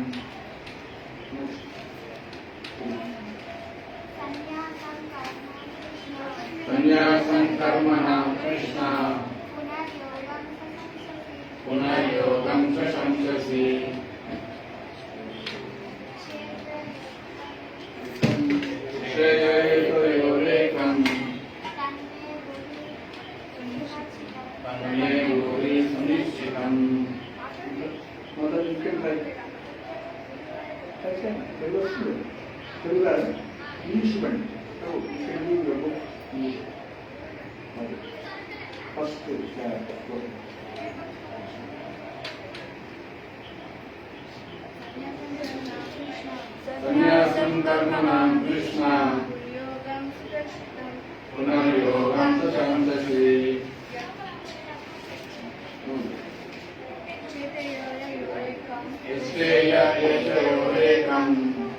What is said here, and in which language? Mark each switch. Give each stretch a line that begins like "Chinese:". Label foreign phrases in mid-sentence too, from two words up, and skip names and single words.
Sanskrit: सन्न्यासं कर्मणां कृष्ण पुनर्योगं च शंससि यस्येतयोरेकम् तन्मे ब्रूहि सुनिश्चितम्
Telugu: మొదలు ఇంకేంటి తెలుగు వస్తుంది తెలుగు రాదు ఇంగ్లీష్ బండి తెలుగు
Sanskrit: ఫస్ట్ సన్యాసం కర్మణాం కృష్ణ పునర్యోగం च शंससि यस्येतयोरेकम्